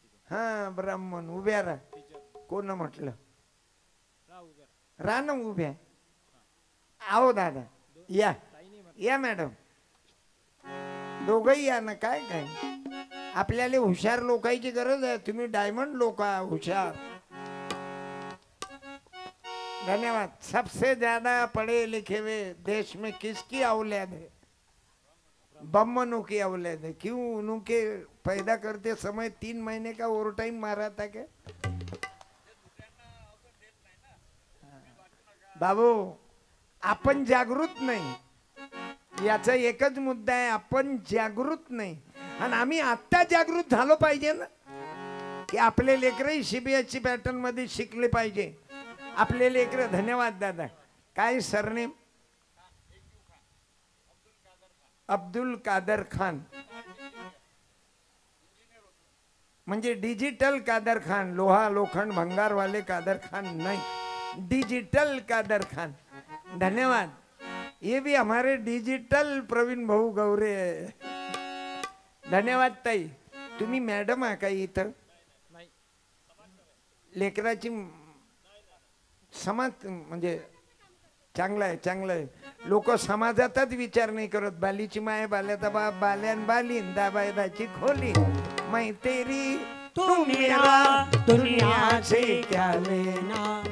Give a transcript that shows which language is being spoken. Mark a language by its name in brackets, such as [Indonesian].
[Marathi] हा ब्राह्मण. उभ्या राहा. कोण म्हटलं? राहा ना उभ्या. आओ दादा या या मॅडम. दोघही या ना. काय काय आपल्याला हुशार लोकांची गरज आहे. तुम्ही डायमंड लोक हुशार. धन्यवाद. [Hindi] सबसे ज्यादा पढ़े लिखे हुए देश में किसकी औलाद है? ब्राह्मणों की औलाद है. क्यों? उनके पैदा करते समय 3 महीने का ओवर टाइम मारा था क्या? [Marathi] बाबू आपण जागृत नाही. याचा एकच मुद्दा आहे. आपण जागृत नाही. आणि आम्ही आता जागृत झालो पाहिजे ना की आपले लेकरही CBSE पॅटर्न मध्ये शिकले पाहिजे. आपले लेकर. धन्यवाद दादा. काय सरनेम? अब्दुल कादर खान. म्हणजे डिजिटल कादर खान. [Hindi] लोहा लोखंड भंगार वाले कादर खान नहीं, डिजिटल कादर खान. धन्यवाद. ये भी हमारे डिजिटल प्रवीण भाऊ गौरे है. [Marathi] धन्यवाद ताई. तुम्ही मॅडम आहे काही इथं? लेकराची समाज म्हणजे चांगला आहे, चांगलं आहे. लोक समाजातच विचार नाही करत. बालीची माय, बाल्याचा बाप, बाल्यान बालीन, दाबायदाची खोली, [Hindi] मै तेरी तू मेरा दुनिया से क्या लेना.